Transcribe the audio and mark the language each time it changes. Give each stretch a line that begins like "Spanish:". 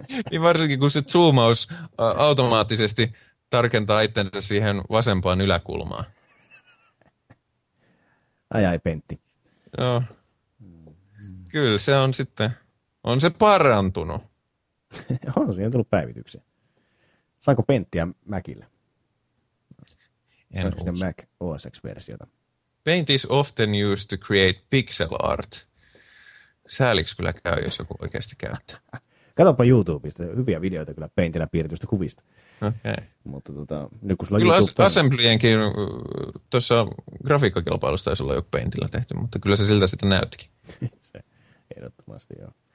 Finnish: Niin varsinkin, kun se zoomaus automaattisesti tarkentaa itsensä siihen vasempaan yläkulmaan. Ai Pentti. Joo. No. Kyllä se on sitten, on se parantunut. On, siihen tullut päivityksiä. Saanko Penttiä Macille? En usko. Saanko Mac OS X-versiota?
English: Paint is often used to create pixel art.
Finnish: Sääliksi kyllä käy, jos joku oikeasti käyttää. Katsopa YouTubesta, hyviä videoita kyllä Paintillä piirtyistä kuvista.
English: Okay.
Finnish: Mutta nyt kun sulla kyllä Assemblyenkin tuossa grafiikkakilpailussa taisi olla jo Paintillä tehty, mutta kyllä se siltä sitten näyttikin. Se, ehdottomasti joo.